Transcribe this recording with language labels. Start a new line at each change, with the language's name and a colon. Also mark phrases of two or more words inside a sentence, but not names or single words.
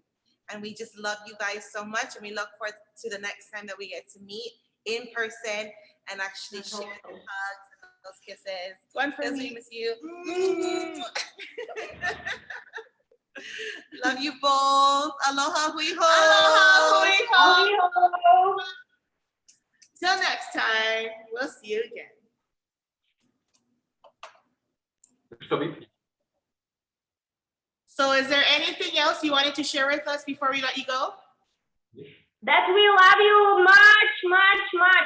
English: And we just love you guys so much. And we look forward to the next time that we get to meet in person and actually share the hugs and those kisses. One for As me. we miss you. Love you both.
Hawaiian: Aloha hui ho. Aloha hui ho.
English: Hello. Till next time, we'll see you again. So is there anything else you wanted to share with us before we let you go? That we love you much, much, much.